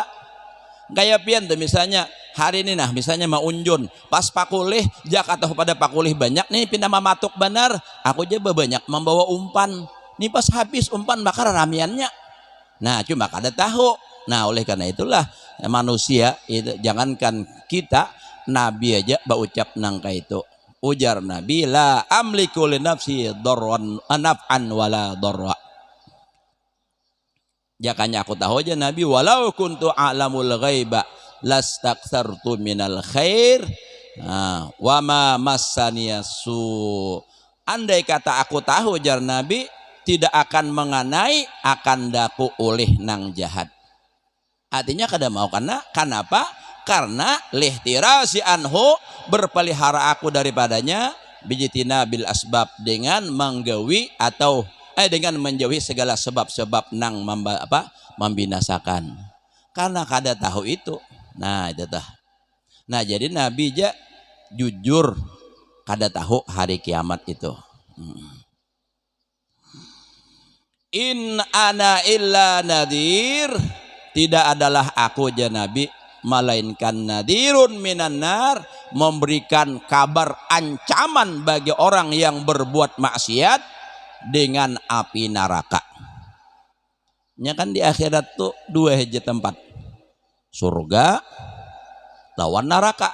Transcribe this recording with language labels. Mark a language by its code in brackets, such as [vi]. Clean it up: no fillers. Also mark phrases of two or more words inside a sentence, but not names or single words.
[bjn] Kayak pian tuh misalnya hari ini nah misalnya mau unjun pas pakulih jak atau pada pakulih banyak nih pindah mamatuk benar aku aja banyak membawa umpan nih pas habis umpan bakar ramiannya nah cuma kada tahu. Nah oleh karena itulah manusia itu jangankan kita Nabi aja berucap nangka itu. Ujar Nabi, [ar] لا أملك لنفسي ضرا نفعا ولا ضرا. [bjn] Jakanya aku tahu aja Nabi, [ar] ولو كنت أعلم الغيب لاستكثرت من الخير وما مسني السوء. [bjn] Andai kata aku tahu jar Nabi tidak akan mengenai akan daku oleh nang jahat. Artinya kada mau karena kenapa? Karena [ar] لاحترازي عنه [bjn] berpelihara aku daripadanya bijitina [ar] بالأسباب [bjn] dengan menggawi atau dengan menjauhi segala sebab-sebab nang membinasakan. Karena kada tahu itu. Nah itu dah. Nah jadi Nabi aja jujur kada tahu hari kiamat itu. [ar] إن أنا إلا نذير, [bjn] tidak adalah aku aja Nabi melainkan [ar] نذير من النار, [bjn] memberikan kabar ancaman bagi orang yang berbuat maksiat dengan api neraka. Nya kan di akhirat tuh dua aja tempat, surga lawan neraka.